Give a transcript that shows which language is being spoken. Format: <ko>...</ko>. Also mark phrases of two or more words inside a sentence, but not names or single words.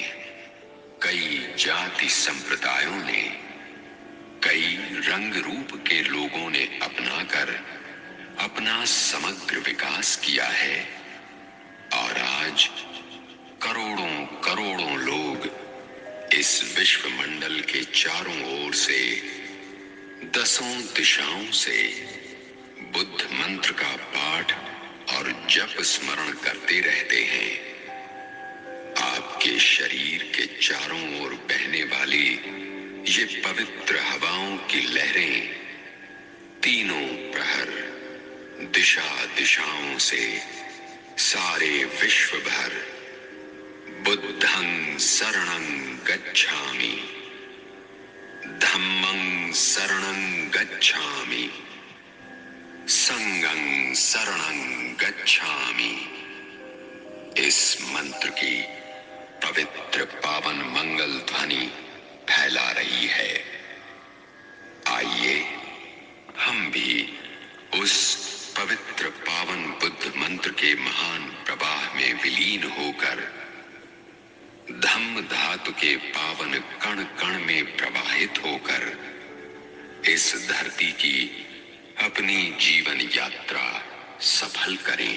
<hi>कई जाति संप्रदायों ने, कई रंग रूप के लोगों ने अपनाकर अपना समग्र विकास किया है, और आज करोड़ों करोड़ों लोग इस विश्व मंडल के चारों ओर से, दसों दिशाओं से बुद्ध मंत्र का पाठ और जप स्मरण करते रहते हैं। आपके शरीर के चारों ओर बहने वाली ये पवित्र हवाओं की लहरें तीनों प्रहर दिशा दिशाओं से सारे विश्व भर</hi> <pi>बुद्धं शरणं गच्छामि, धम्मं शरणं गच्छामि, संघं शरणं गच्छामि</pi> <hi>इस मंत्र की पवित्र पावन मंगल ध्वनि फैला रही है। आइए हम भी उस पवित्र पावन बुद्ध मंत्र के महान प्रवाह में विलीन होकर धम्म धातु के पावन कण कण में प्रवाहित होकर इस धरती की अपनी जीवन यात्रा सफल करें।</hi>